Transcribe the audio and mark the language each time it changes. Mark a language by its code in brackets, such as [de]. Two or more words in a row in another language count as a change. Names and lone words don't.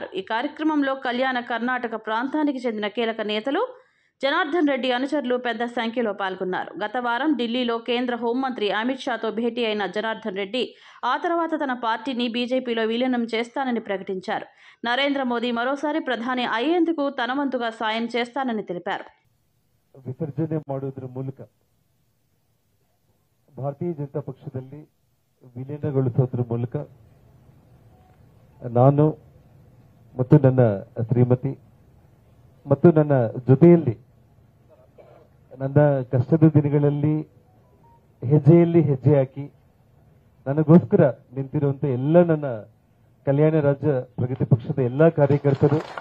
[te] ఈ కార్యక్రమంలో కళ్యాణ కర్ణాటక ప్రాంతానికి చెందిన కీలక నేతలు, జనార్దన్ రెడ్డి అనుచరులు పెద్ద సంఖ్యలో పాల్గొన్నారు. గత వారం ఢిల్లీలో కేంద్ర హోంమంత్రి అమిత్ షాతో భేటీ అయిన జనార్దన్ రెడ్డి ఆ తర్వాత తన పార్టీని బీజేపీలో విలీనం చేస్తానని ప్రకటించారు. నరేంద్ర మోదీ మరోసారి ప్రధాని అయ్యేందుకు తన వంతుగా సాయం చేస్తానని తెలిపారు. [kn] ವಿಸರ್ಜನೆ ಮಾಡುವುದರ ಮೂಲಕ ಭಾರತೀಯ ಜನತಾ ಪಕ್ಷದಲ್ಲಿ ವಿಲೀನಗೊಳಿಸೋದ್ರ ಮೂಲಕ ನಾನು ಮತ್ತು ನನ್ನ ಶ್ರೀಮತಿ ಮತ್ತು ನನ್ನ ಜೊತೆಯಲ್ಲಿ ನನ್ನ ಕಷ್ಟದ ದಿನಗಳಲ್ಲಿ ಹೆಜ್ಜೆಯಲ್ಲಿ ಹೆಜ್ಜೆ ಹಾಕಿ ನನಗೋಸ್ಕರ ನಿಂತಿರುವಂತ ಎಲ್ಲ ನನ್ನ ಕಲ್ಯಾಣ ರಾಜ್ಯ ಪ್ರಗತಿ ಪಕ್ಷದ ಎಲ್ಲ ಕಾರ್ಯಕರ್ತರು